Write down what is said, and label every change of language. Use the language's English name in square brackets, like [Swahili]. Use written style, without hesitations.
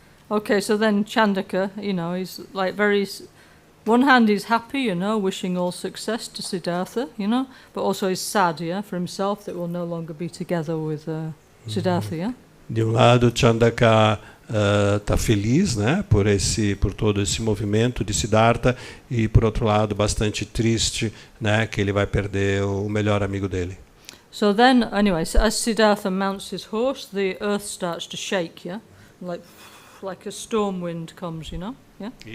[English] Okay, so then Chandaka, you know, he's like one hand he's happy, you know, wishing all success to Siddhartha, you know, but also he's sad, yeah, for himself that will no longer be together with Siddhartha, yeah. [Portuguese] De um lado, Chandaka está feliz, né, por todo esse movimento de Siddhartha, e por outro lado bastante triste, né, que ele vai perder o melhor amigo dele. [English] So then, anyway, so as Siddhartha mounts his horse, the earth starts to shake, yeah, like a storm wind comes, you know, yeah.